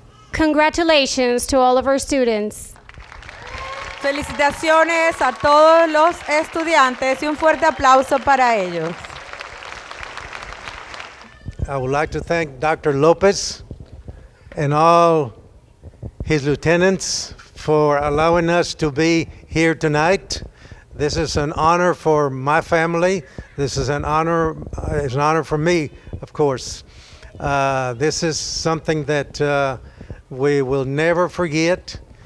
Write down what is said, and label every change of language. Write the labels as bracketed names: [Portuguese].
[English] Congratulations to all of our students. [Spanish] Felicitaciones a todos los estudiantes y un fuerte aplauso para ellos. [English] I would like to thank Dr. Lopez and all his lieutenants for allowing us to be here tonight. This is an honor for my family. This is an honor. It's an honor for me, of course. This is something that we will never forget.